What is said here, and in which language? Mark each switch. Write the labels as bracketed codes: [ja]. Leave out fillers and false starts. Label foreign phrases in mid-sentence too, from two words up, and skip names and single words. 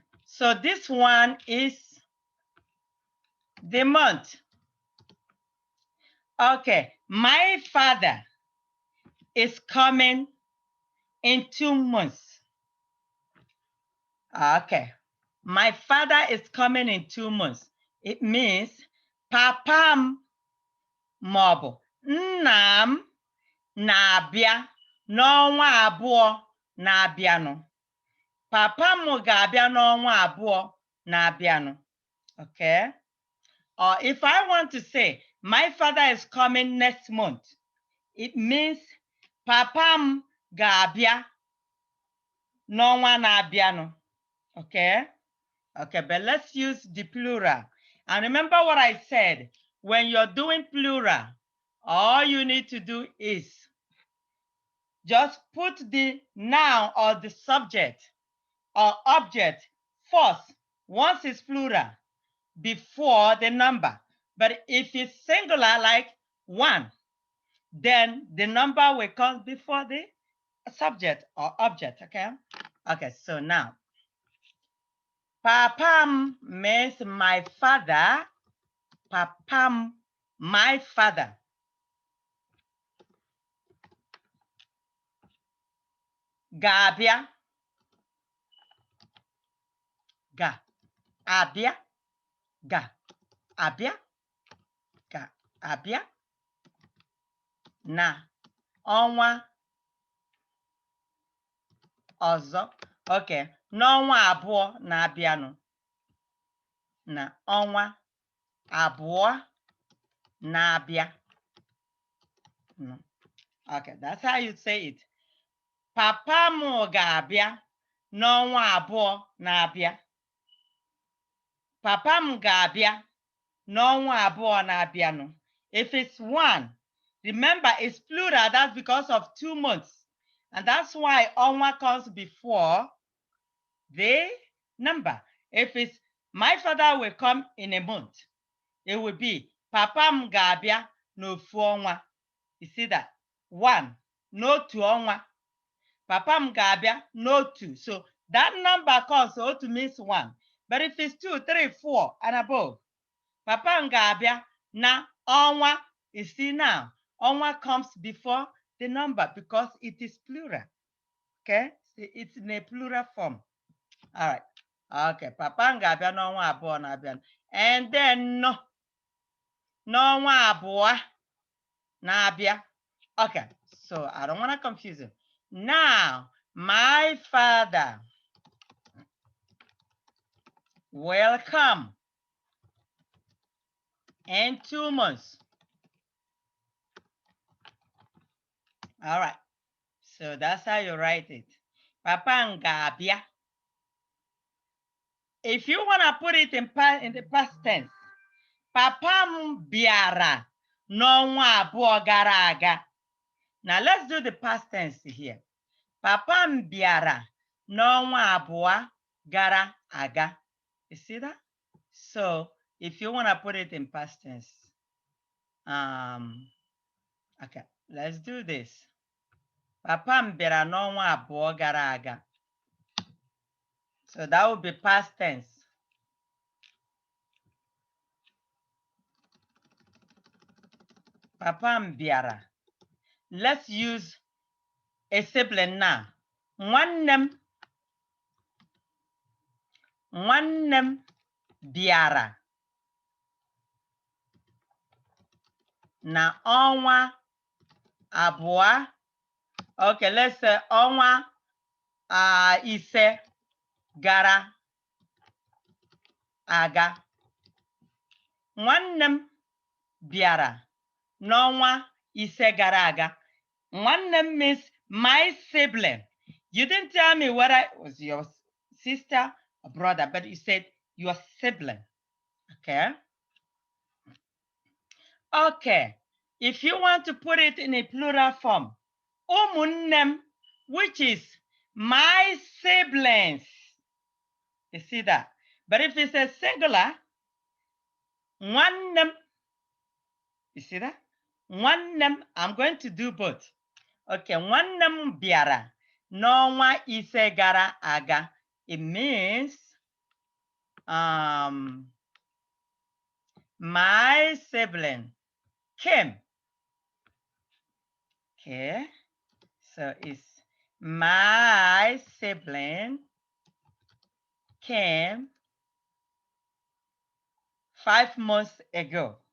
[en] So this one is the month. Okay. My father is coming in 2 months. Okay. My father is coming in 2 months. It means [ig] papa m maọbụ nna m na-abịa n'ọnwa abụọ na-abịanụ. Papa m ga-abịa n'ọnwa abụọ na-abịanụ. [en] Okay? Or if I want to say my father is coming next month, it means [ig] papa m ga-abịa n'ọnwa na-abịanụ. [en] Okay? Okay, but let's use the plural. And remember what I said, when you're doing plural, all you need to do is just put the noun or the subject or object first, once it's plural, before the number. But if it's singular, like 1, then the number will come before the subject or object, okay? Okay, so now, papam means my father. Papam, my father. [ig] Ga-abịa. Ga-abịa. Ga-abịa. Ga-abịa. Na ọnwa ọzọ. Okay, n'ọnwa abụọ na-abịanụ. Na ọnwa abụọ na-abịa. [en] Okay, that's how you say it. [ig] Papa m ga-abịa n'ọnwa abụọ na-abịa. Papa m ga-abịa n'ọnwa abụọ na-abịanụ. [en] If it's 1, remember it's plural, that's because of 2 months. And that's why ọnwa comes before the number. If it's my father will come in a month, it will be [ig] papa m ga-abịa n'ofu ọnwa. [en] You see that? 1, [ig] n'otu ọnwa. Papa m ga-abịa n'otu. [en] So that number comes, so otu means 1. But if it's 2, 3, 4 and above, [ig] papa m ga-abịa na ọnwa. [en] You see now, ọnwa comes before the number because it is plural. Okay? It's in a plural form. All right. Okay. [ig] Papa m ga-abịa n'ọnwa abụọ na-abịa. [en] And then no. [ig] N'ọnwa abụọ na-abịa. [en] Okay. So I don't want to confuse you. Now, my father will come in 2 months. All right. So that's how you write it. [ig] Papa ga-abịa. [en] If you want to put it in the past tense, [ig] Papa m bịara n'ọnwa abụọ gara aga. [en] Now let's do the past tense here. [ig] Papa m bịara n'ọnwa abụọ gara aga. [en] You see that? So if you want to put it in past tense, okay, let's do this. [ig] Papa m bịara n'ọnwa abụọ gara aga. [en] So that would be past tense. [ig] Papa m bịara. [en] Let's use a sibling now. [ig] Nwanne m bịara na ọnwa abụọ. [en] Okay, let's say [ig] ọnwa ise gara aga. Nwanne m bịara n'ọnwa ise gara aga. Nwanne m [en] means my sibling. You didn't tell me whether it was your sister or brother, but you said your sibling. Okay? Okay. If you want to put it in a plural form, [ig] ụmụnne m, [en] which is my siblings. You see that? But if it's a singular, [ig] nwanne m, [en] you see that? [ig] Nwanne m, [en] I'm going to do both. [ig] Okay, nwanne m bịara n'ọnwa ise gara aga. [en] It means my sibling came. Okay, so it's my sibling came 5 months ago.